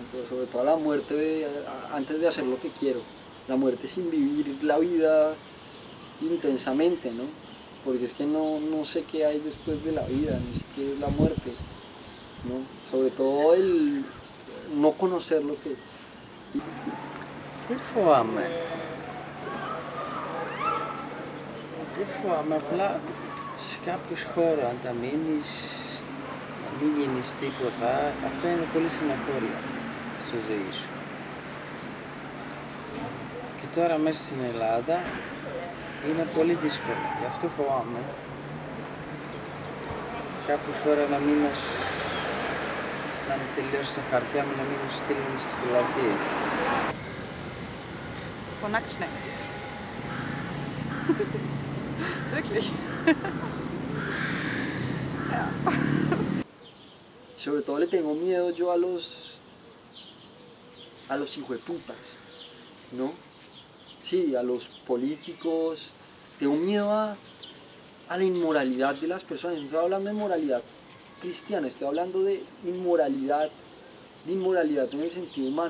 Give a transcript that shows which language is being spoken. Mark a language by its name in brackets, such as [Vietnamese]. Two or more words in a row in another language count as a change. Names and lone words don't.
[Spanish] Pero sobre todo a la muerte antes de hacer lo que quiero, la muerte sin vivir la vida intensamente, ¿no? Porque es que no sé qué hay después de la vida, ni sé qué es la muerte, ¿no? Sobre todo el no conocer lo que... [Greek] Δεν φοβάμαι. Δεν φοβάμαι, απλά σε κάποιος χώρο αν τα μείνεις, να μην γίνεις τίποτα, αυτό είναι πολύ συναχώρια στη ζωή σου. Και τώρα μέσα στην Ελλάδα είναι πολύ δύσκολο, γι' αυτό φοβάμαι. Κάποια φορά να μείνω, να μου τελειώσει τα χαρτιά μου, να μην μου στείλουν στη φυλακή. [German] Vor Nacktschnecken. Wirklich. Ja. [Spanish] Sobre todo le tengo miedo yo a los hijueputas, ¿no? Sí, a los políticos. Tengo miedo a la inmoralidad de las personas. No estoy hablando de moralidad cristiana, estoy hablando de inmoralidad en el sentido humano.